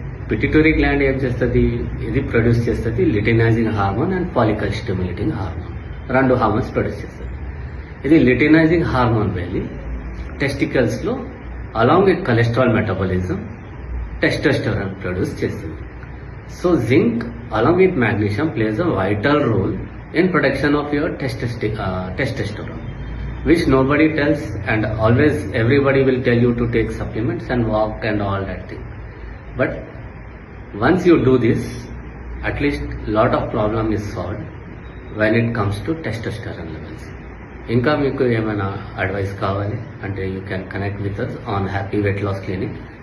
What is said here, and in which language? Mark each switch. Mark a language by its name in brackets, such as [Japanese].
[Telugu] Pituitary gland ఏం చేస్తుంది? ఇది ప్రొడ్యూస్ చేస్తుంది లిటినైజింగ్ hormone and follicle stimulating hormone. రెండు హార్మోన్స్ ప్రొడ్యూస్ చేస్తుంది. ఇది లిటినైజింగ్ హార్మోన్ వెళ్ళి టెస్టికల్స్లో along with cholesterol metabolism testosterone produce చేస్తుంది. [English] So zinc along with magnesium plays a vital role in protection of your testosterone, which nobody tells, and always everybody will tell you to take supplements and walk and all that thing. But once you do this, at least lot of problem is solved when it comes to testosterone levels. [Telugu] ఇంకా మీకు ఏమైనా advice కావాలి అంటే [English] You can connect with us on Happy Weight Loss Clinic.